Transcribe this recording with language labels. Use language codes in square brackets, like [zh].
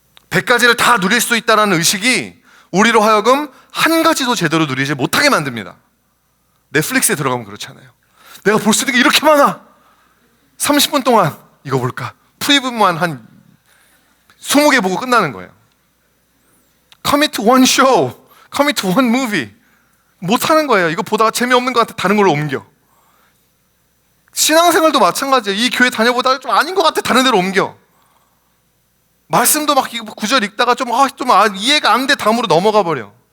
[ko] 100가지를 다 누릴 수 있다는 의식이 우리로 하여금 한 가지도 제대로 누리지 못하게 만듭니다. 넷플릭스에 들어가면 그렇잖아요. 내가 볼 수 있는 게 이렇게 많아. 30분 동안 이거 볼까? 프리뷰만 한 20개 보고 끝나는 거예요. [en] Commit to one show, commit to one movie. [ko] 못하는 거예요. 이거 보다가 재미없는 것 같아 다른 걸로 옮겨. 신앙생활도 마찬가지예요. 이 교회 다녀보다가 좀 아닌 것 같아 다른 데로 옮겨. 말씀도 막 구절 읽다가 좀 이해가 안 돼 다음으로 넘어가 버려.